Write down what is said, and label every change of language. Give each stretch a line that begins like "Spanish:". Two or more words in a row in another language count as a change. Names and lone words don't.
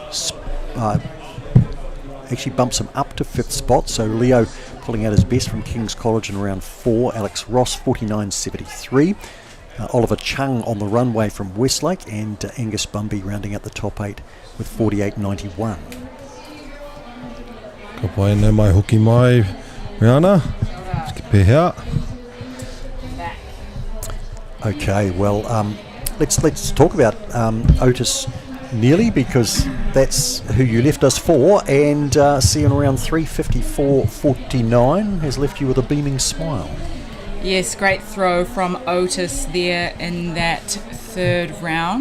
English: Actually bumps him up to fifth spot. So Leo pulling out his best from King's College in round 4. Alex Ross, 49.73. Oliver Chung on the runway from Westlake, and Angus Bumby rounding out the top 8 with 48.91.
Māori: Ka pai nei mai hoki mai, Rihanna. Pehea.
English: Okay, well, let's talk about Otis Nearly, because that's who you left us for, and seeing around 3:54.49 has left you with a beaming smile. Yes, great throw from Otis there in that third round.